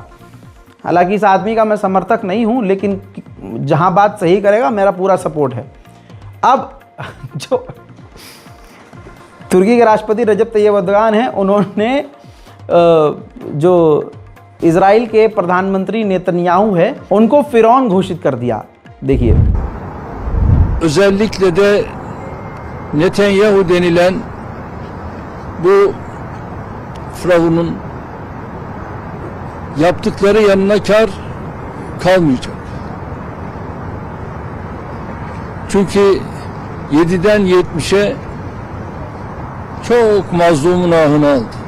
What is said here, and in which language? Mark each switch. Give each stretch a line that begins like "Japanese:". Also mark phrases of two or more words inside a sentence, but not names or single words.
Hindi: हालांकि इस आदमी का मैं समर्थक नहीं हूं, लेकिन जहां बात सही करेगा मेरा पूरा सपोर्ट है। अब जो तुर्की के राष्ट्रपति रजब तैयब एर्दोगान हैं, उन्होंने जो इजराइल के प्रधानमंत्री नेतन्याहू है उनको फिरौन घोषित कर दिया। देखिए,
Turkish: özellikle de Netanyahu denilen bu firavunun yaptıkları yanına kar kalmayacak. Çünkü 7'den 70'e çok mazlumun ahını aldı.